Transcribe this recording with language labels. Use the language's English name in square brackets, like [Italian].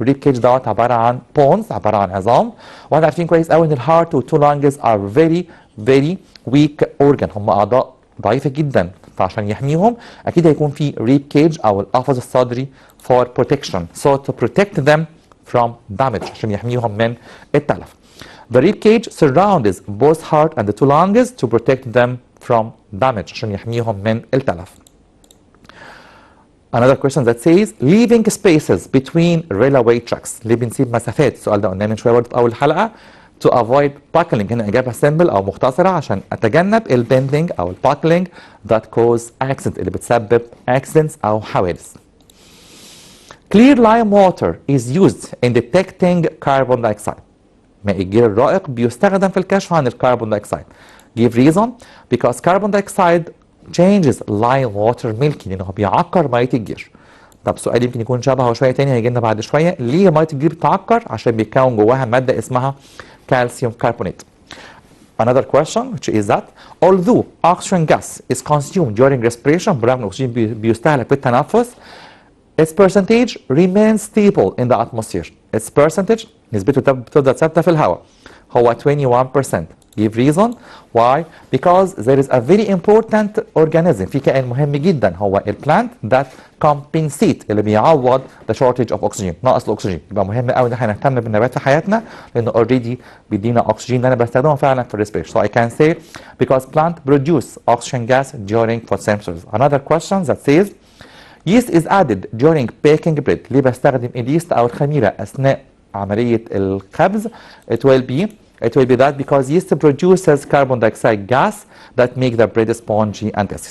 [Arabic] الريب كيج دوت عباره عن بونز، عباره عن عظام، واحنا عارفين كويس قوي ان الهارت والتو لانجز ار فيري ويك اورجان، هم اعضاء ضعيفه جدا، فعشان يحميهم اكيد هيكون في ريب كيج او القفص الصدري [English] for protection. So to protect them from damage، [Arabic] عشان يحميهم من التلف. [English] The rib cage surrounds both heart and the two lungs to protect them from damage، [Arabic] عشان يحميهم من التلف. [English] Another question that says leaving spaces between railway tracks. [Arabic] ليه بنسيب مسافات؟ السؤال ده قلناه من شويه برضه في اول الحلقه. [English] To avoid buckling، [Arabic] هنا اجابه سيمبل او مختصره عشان اتجنب البندنج او الباكلينج [English] that cause accident [Arabic] اللي بتسبب accidents او حوادث. [English] Clear lime water is used in detecting carbon dioxide. [Arabic] ماء الجير الرائق بيستخدم في الكشف عن الكربون دايوكسيد. [English] Give reason because carbon dioxide changes lime water milky، [Arabic] لانه بيعكر ميه الجير. طب سؤال يمكن يكون شبهه شويه تاني هيجي لنا بعد شويه. ليه ميه الجير بتعكر؟ عشان بيتكون جواها ماده اسمها calcium carbonate. [English] Another question which is that although oxygen gas is consumed during respiration، [Arabic] برغم الاكسجين بيستهلك بالتنفس، [English] its percentage remains stable in the atmosphere. Its percentage [Arabic] نسبته بتفضل ثابته في الهواء هو 21%. [English] Give reason why؟ Because there is a very important organism، [Arabic] في كائن مهم جدا هو البلانت [English] that compensate [Arabic] اللي بيعوض [English] the shortage of oxygen، [Arabic] ناقص الاكسجين. يبقى مهم قوي ان احنا نهتم بالنبات في حياتنا لانه already بيدينا اكسجين اللي انا بستخدمه فعلا في الريسبيريشن. [English] So I can say because plant produce oxygen gas during photosynthesis. Another question that says yeast is added during baking bread. [Arabic] ليه بستخدم اليست او الخميره اثناء عمليه الخبز؟ [English] It will be that because yeast produces carbon dioxide gas that make the bread spongy and tasty.